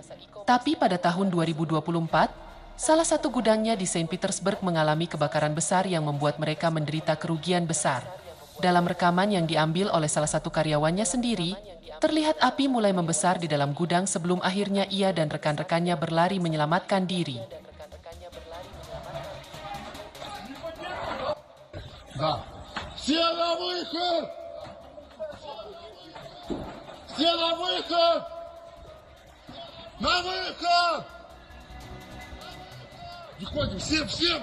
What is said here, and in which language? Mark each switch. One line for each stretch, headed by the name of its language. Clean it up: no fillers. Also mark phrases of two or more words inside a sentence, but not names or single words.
Indonesian: Tapi pada tahun 2024, salah satu gudangnya di Saint Petersburg mengalami kebakaran besar yang membuat mereka menderita kerugian besar. Dalam rekaman yang diambil oleh salah satu karyawannya sendiri, terlihat api mulai membesar di dalam gudang sebelum akhirnya ia dan rekan-rekannya berlari menyelamatkan diri.
Russian: Все на выход! Все на выход! На выход! Выходим, всем!